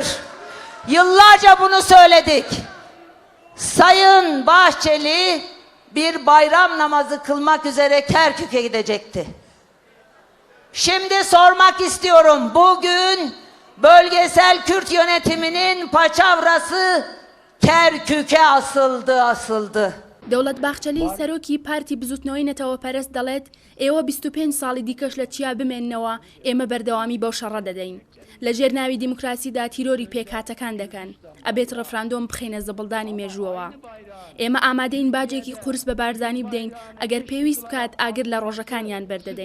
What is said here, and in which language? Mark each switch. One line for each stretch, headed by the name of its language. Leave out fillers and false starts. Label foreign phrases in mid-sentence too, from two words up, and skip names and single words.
Turkish: Yıllarca bunu söyledik. Sayın Bahçeli bir bayram namazı kılmak üzere Kerkük'e gidecekti. Şimdi sormak istiyorum. Bugün bölgesel Kürt yönetiminin paçavrası Kerkük'e asıldı.
Central Kurdish: دەوڵەت باخچەلی سەرۆکی پارتی بزوتنەوەی نەتەوەپەرست دەڵێت ئێوە 25 ساڵی دیکەش لە چیا بمێننەوە، ئێمە بەردەوامی بەو شەڕە دەدەین. لە ژێر ناوی دیموکراسیدا تیرۆری پێکهاتەکان دەکەن، ئەبێت ڕەفراندۆم بخینە زەبڵدانی مێژووەوە. ئێمە ئامادەین باجێکی قورس بە بارزانی بدەین، ئەگەر پێویست بکات ئاگر لە ڕۆژەکانیان بەردەدەین.